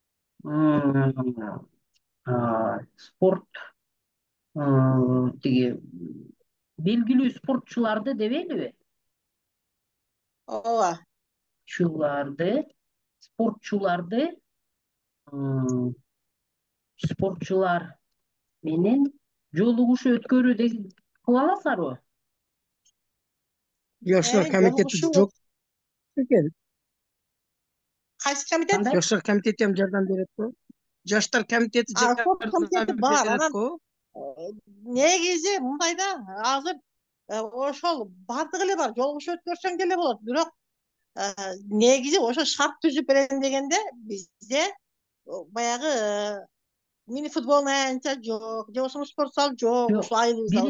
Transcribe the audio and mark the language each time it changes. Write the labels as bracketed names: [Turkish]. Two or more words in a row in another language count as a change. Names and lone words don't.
[Kyrgyz] Спорт тиги белгилүү спортчуларды дебейлиби? Ооба. Спортчулар менен жолугушуу өткөрүү деген кыла аласыңарбы? [Uzbek] Yoshlar komiteti [Kyrgyz] жок экен. Кайсы комитет? [Uzbek] Yoshlar komiteti ham [Kyrgyz] жардам берет го. Жаштар комитети комитети бар. Анан негизи мындай да, азыр ошол бардыгы эле бар. Жолугушуу өткөрсөң деле болот. Бирок негизи ошо шарт түзүп берем дегенде бизде баягы [Russian] мини футболный [Kyrgyz] аянтча жок, же болбосо спорт зал жок, ушул айылыбызда